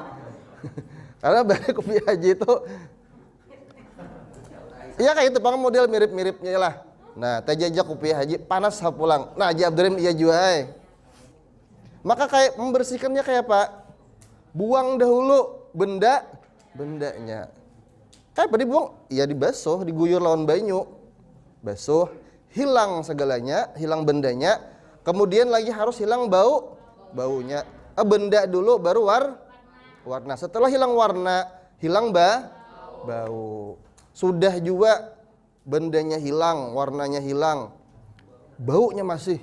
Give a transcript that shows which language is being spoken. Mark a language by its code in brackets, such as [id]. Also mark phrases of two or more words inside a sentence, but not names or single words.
[bjn] Karena balik kopi haji itu iya kayak itu, Bang, model mirip-miripnya lah. Nah, jejak kopi haji panas pulang. Nah, Haji Abdurrahim iya juga. Maka kayak membersihkannya kayak apa? [id] Buang dahulu bendanya. [bjn] Kayak apa dibuang? Ya dibasuh, diguyur lawan banyu. [id] Basuh, hilang segalanya, hilang bendanya. Kemudian lagi harus hilang baunya. Benda dulu baru warna. Setelah hilang warna, hilang bau. Sudah juga bendanya hilang, warnanya hilang, baunya masih.